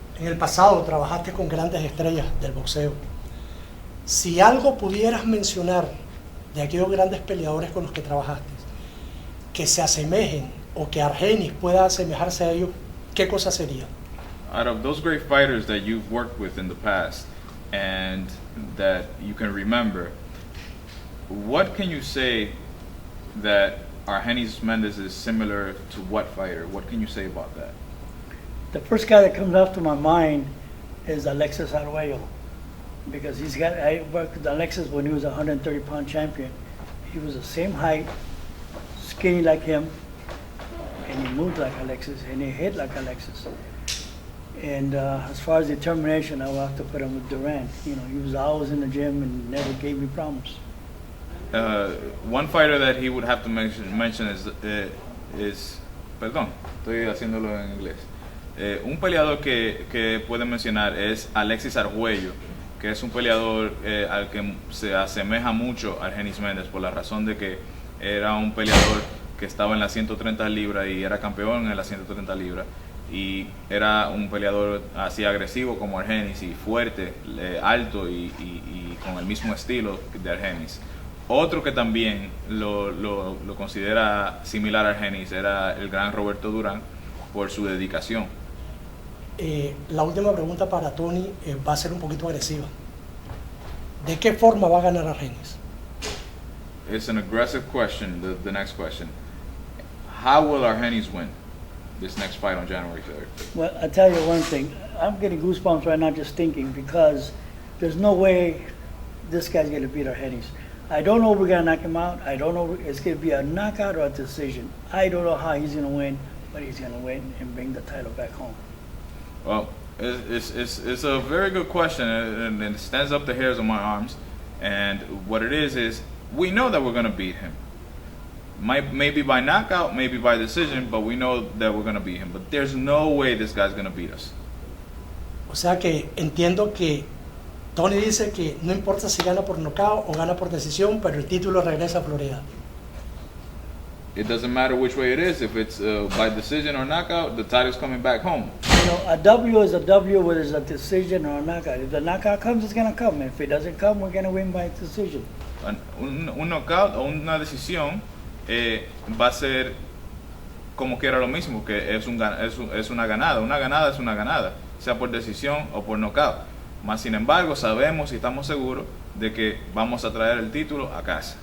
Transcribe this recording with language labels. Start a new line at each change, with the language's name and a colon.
Spanish: En el pasado trabajaste con grandes estrellas del boxeo. Si algo pudieras mencionar de aquellos grandes peleadores con los que trabajaste, que se asemejen o que Argenis pueda asemejarse a ellos, ¿qué cosa sería?
English: Out of those great fighters that you've worked with in the past and that you can remember, what can you say that Argenis Mendez is similar to what fighter? What can you say about that? The first guy that comes up to my mind is Alexis Arguello, because I worked with Alexis when he was a 130-pound champion. He was the same height, skinny like him, and he moved like Alexis, and he hit like Alexis. And as far as determination, I will have to put him with Duran. You know, he was always in the gym and never gave me problems. One fighter that he would have to mention is
Spanish: perdón, estoy haciéndolo en inglés. Un peleador que puede mencionar es Alexis Arguello, que es un peleador al que se asemeja mucho a Argenis Mendez por la razón de que era un peleador que estaba en las 130 libras y era campeón en las 130 libras, y era un peleador así agresivo como Argenis y fuerte, alto y con el mismo estilo de Argenis. Otro que también lo considera similar a Argenis era el gran Roberto Durán por su dedicación. La última pregunta para Tony va a ser un poquito agresiva. ¿De qué forma va a ganar Argenis?
English: It's an aggressive question, the next question. How will Argenis win this next fight on January 3rd? Well, I'll tell you one thing. I'm getting goosebumps right now just thinking, because there's no way this guy's going to beat Argenis. I don't know if we're going to knock him out. I don't know if it's going to be a knockout or a decision. I don't know how he's going to win, but he's going to win and bring the title back home. Well, it's a very good question, and it stands up the hairs on my arms. And what it is we know that we're going to beat him. Maybe by knockout, maybe by decision, but we know that we're going to beat him. But there's no way this guy's going to beat us.
Spanish: O sea que entiendo que Tony dice que no importa si gana por nocaut o gana por decisión, pero el título regresa a Florida.
English: It doesn't matter which way it is. If it's by decision or knockout, the title's coming back home. You know, a W is a W, whether it's a decision or a knockout. If the knockout comes, it's going to come. If it doesn't come, we're going to win by decision.
Spanish: Un knockout o una decisión va a ser como quiera lo mismo, que es una ganada. Una ganada es una ganada, sea por decisión o por knockout. Más sin embargo, sabemos y estamos seguros de que vamos a traer el título a casa.